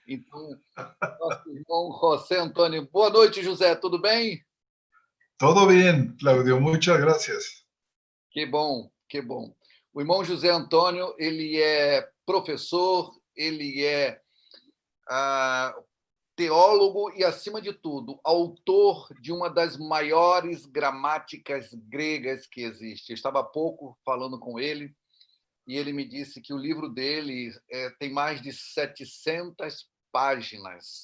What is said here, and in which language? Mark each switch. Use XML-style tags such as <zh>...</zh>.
<pt>Então, nosso irmão José Antônio. Boa noite, José, tudo bem?</pt> <es>Todo bien, Claudio, muchas gracias.</es> <pt>Que bom, que bom. O irmão José Antônio, ele é professor, ele é teólogo e, acima de tudo, autor de uma das maiores gramáticas gregas que existe. Eu estava há pouco falando com ele e ele me disse que o livro dele tem mais de 700 páginas.</pt>